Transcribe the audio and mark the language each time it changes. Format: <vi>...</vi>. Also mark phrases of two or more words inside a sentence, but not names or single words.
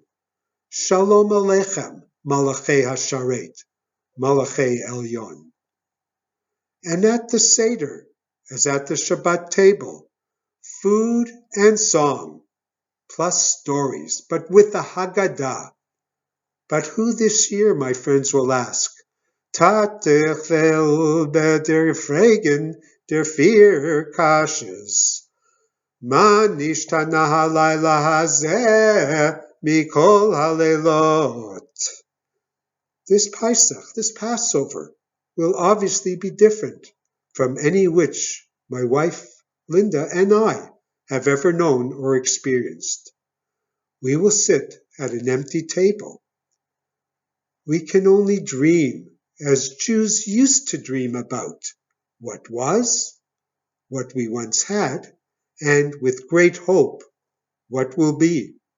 <he>שלום עליכם, מלאכי השרת, מלאכי עליון.</he> <en>And at the Seder, as at the Shabbat table, food and song, plus stories, but with the Haggadah. But who this year, my friends will ask?</en> <yi>טאַטעכל דער פֿראַגן, דער פֿיר קשיות.</yi> <he>מה נשתנה הלילה הזה מכל הלילות.</he> <en>This Pesach, this Passover, will obviously be different from any which my wife, Linda, and I have ever known or experienced. We will sit at an empty table. We can only dream, as Jews used to dream about what was, what we once had, and with great hope, what will be.</en>